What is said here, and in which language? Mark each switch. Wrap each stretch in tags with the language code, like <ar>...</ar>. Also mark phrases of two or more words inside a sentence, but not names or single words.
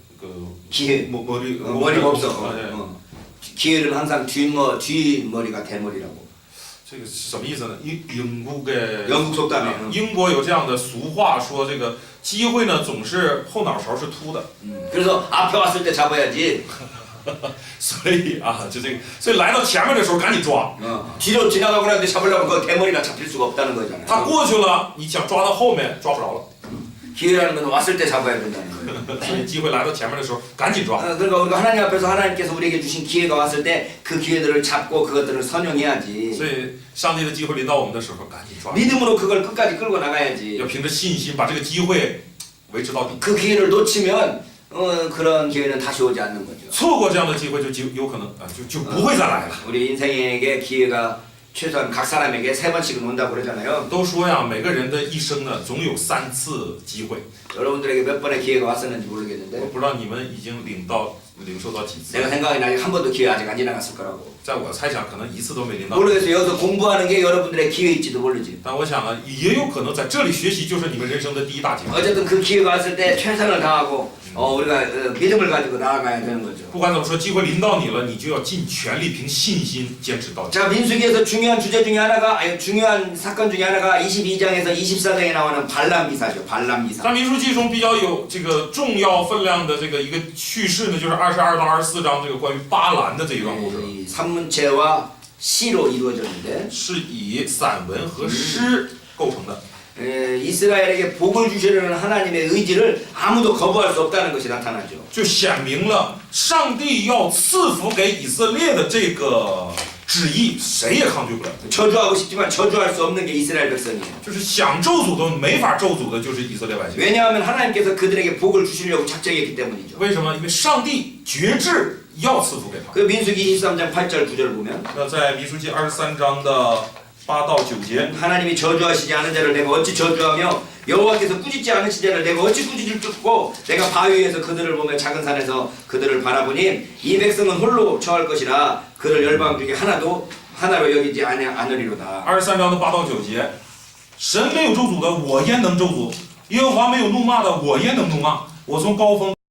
<ko>그 기회. 머리가 없어. 기회는 항상 뒷머리가 대머리라고.</ko> <zh>这个是什么意思呢？英国的</zh> <ko>영국 속담에.</ko> <zh>英国有这样的俗话说，这个机会呢总是后脑勺是秃的，</zh> <ko>그래서 앞에 왔을 때 잡아야지.</ko> <zh>所以啊，就这个，所以来到前面的时候赶紧抓。</zh> <ko>뒤로 지나가고 나는데 잡으려면 그 대머리가 잡힐 수가 없다는 거잖아요.</ko> <zh>他过去了，你想抓到后面抓不着了。</zh> <ko>기회라는 건 왔을 때 잡아야 된다는 거예요.</ko> <zh>所以机会来到前面的时候赶紧抓。</zh> <ko>그러니까 우리가 하나님 앞에서 하나님께서 우리에게 주신 기회가 왔을 때 그 기회들을 잡고 그것들을 선용해야지.</ko> <zh>所以上帝的机会临到我们的时候赶紧抓，</zh> <ko>믿음으로 그걸 끝까지 끌고 나가야지.</ko> <zh>要凭着信心把这个机会维持到底。</zh> <ko>그 기회를 놓치면 그런 기회는 다시 오지 않는 거죠.</ko> <zh>错过这样的机会就有可能啊就不会再来了。</zh> <ko>우리 인생에게 기회가 최소한 각 사람에게 3번씩은 온다고 그러잖아요.</ko> <zh>都说呀，每个人的一生呢总有3次机会。</zh> <ko>여러분들에게 몇 번의 기회가 왔었는지</ko> <zh>我</zh> <ko>모르겠는데</ko> <zh>不知道你们已经领受到几次。</zh> <ko>내가 생각에 아직 한 번도 기회 아직 안 지나갔을 거라고.</ko> <zh>在我猜想，可能一次都没领到。</zh> <ko>모르겠어요. 여기서 공부하는 게 여러분들의 기회일지도 모르지.</ko> <zh>但我想啊，也有可能在这里学习就是你们人生的第一大机会。</zh> <ko>어쨌든 그 기회가 왔을 때 최선을 다하고 우리가 믿음을 가지고 나아가야 되는 거죠.</ko> <zh>不管怎么说，机会临到你了，你就要尽全力，凭信心坚持到底。</zh> <ko>자, 민수기에서 중요한 주제 중에 하나가 중요한 사건 중에 하나가 22장에서 24장에 나오는 발람 기사죠. 발람 기사.</ko> <zh>在民书记中比较有这个重要分量的这个一个叙事呢，就是22到24章这个关于巴兰的这一段故事了，</zh> <ko>이 산문체와 시로 이루어졌는데</ko> <zh>是以散文和诗构成的。</zh> <ko>이스라엘에게 복을 주시려는 하나님의 의지를 아무도 거부할 수 없다는 것이 나타나죠.</ko> <zh>就显明了上帝要赐福给以色列的这个旨意，谁也抗拒不了。</zh> <ko>저주하고 싶지만 저주할 수 없는 게 이스라엘 백성이에요.</ko> <zh>就是想咒诅都没法咒诅的，就是以色列百姓。</zh> <ko>왜냐하면 하나님께서 그들에게 복을 주시려고 작정했기 때문이죠.</ko> <zh>为什么？因为上帝决志要赐福给他。</zh> <ko>그 민수기 23장 8절 9절 보면</ko> <zh>那在民书记23章的8到9节，</zh> <ko>하나님이 저주하시지 않은 자를 내가 어찌 저주하며 여호와께서 꾸짖지 않으신 자를 내가 어찌 꾸짖을 쫓고 내가 바위 위에서 그들을 보며 작은 산에서 그들을 바라보니 이 백성은 홀로 처할 것이라 그를 열방 중에 하나로 여기지 않으리로다.</ko> <zh>23 章的8到9节，神没有咒诅的，我焉能咒诅？耶和华没有怒骂的，我焉能怒骂？我从高峰</zh>